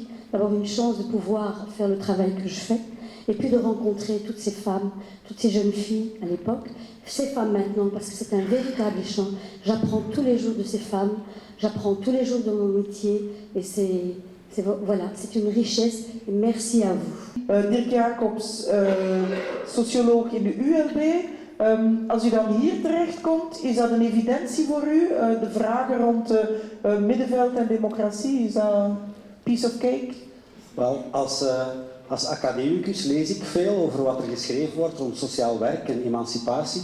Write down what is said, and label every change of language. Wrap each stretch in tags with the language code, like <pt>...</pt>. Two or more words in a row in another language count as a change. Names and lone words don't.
<fr>D'avoir une chance de pouvoir faire le travail que je fais, et puis de rencontrer toutes ces femmes, toutes ces jeunes filles à l'époque, ces femmes maintenant, parce que c'est un véritable échange. J'apprends tous les jours de ces femmes, j'apprends tous les jours de mon métier, et voilà, c'est une richesse, et merci à vous.</fr> <nl>Dirk Jacobs, socioloog in de ULB. Als u dan hier terechtkomt, is dat een evidentie voor u? De vragen rond middenveld en democratie, is dat</nl> <en>piece of cake?</en> <nl>Wel, als academicus lees ik veel over wat er geschreven wordt rond sociaal werk en emancipatie.</nl>